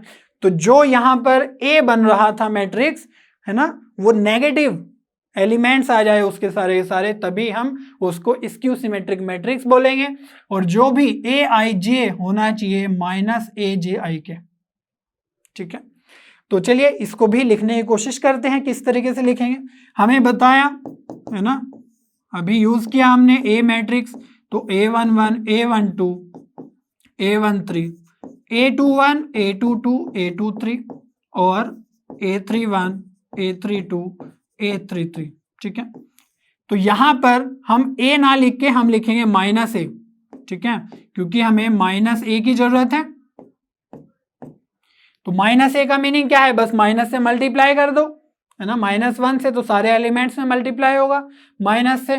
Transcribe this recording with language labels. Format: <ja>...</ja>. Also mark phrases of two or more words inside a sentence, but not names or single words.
<hi>तो जो यहां पर A बन रहा था मैट्रिक्स है ना, वो</hi> <en>negative elements</en> <hi>आ जाए उसके सारे के सारे, तभी हम उसको</hi> <en>skew symmetric matrix</en> <hi>बोलेंगे। और जो भी Aij होना चाहिए -Aj के, ठीक है। तो चलिए इसको भी लिखने की कोशिश करते हैं, किस तरीके से लिखेंगे। हमें बताया है ना, अभी यूज किया हमने A मैट्रिक्स, तो A11 A12 A13 A21 A22 A23 और A31 A32 A33, ठीक है। तो यहां पर हम A ना लिख के हम लिखेंगे -A, ठीक है, क्योंकि हमें माइनस ए की जरूरत है। तो माइनस ए का मीनिंग क्या है, बस माइनस से मल्टीप्लाई कर दो, है ना, -1 से तो सारे एलिमेंट्स में मल्टीप्लाई होगा माइनस से।</hi>